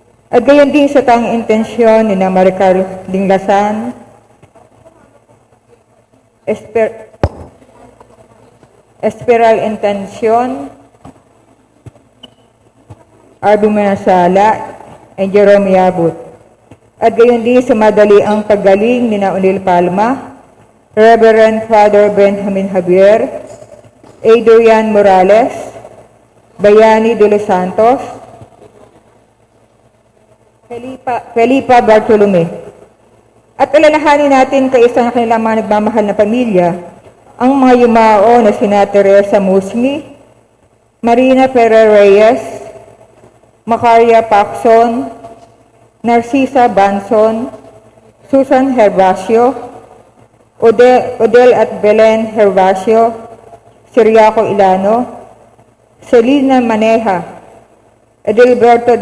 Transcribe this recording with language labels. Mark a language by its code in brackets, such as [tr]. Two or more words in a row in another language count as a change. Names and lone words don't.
[tl] At gayon din sa tanging intensyon ni na Maricar Dinglasan, [en] Esperal Intention, [tl] Arby Manasala, and Jerome Yabut. At gayon din sa madali ang paggaling ni na Unil Palma, Reverend Father Benjamin Javier, Adrian Morales, Bayani de los Santos, Felipa Bartolome. At alalahanin natin kaisa na kanilang mga nagmamahal na pamilya, ang mga yumao na sina Teresa Musmi, Marina Ferrer Reyes, Macaria Paxson, Narcisa Banson, Susan Herbacio, Odel at Belen Herbacio, Siriaco Ilano, Celina Maneja, Edilberto de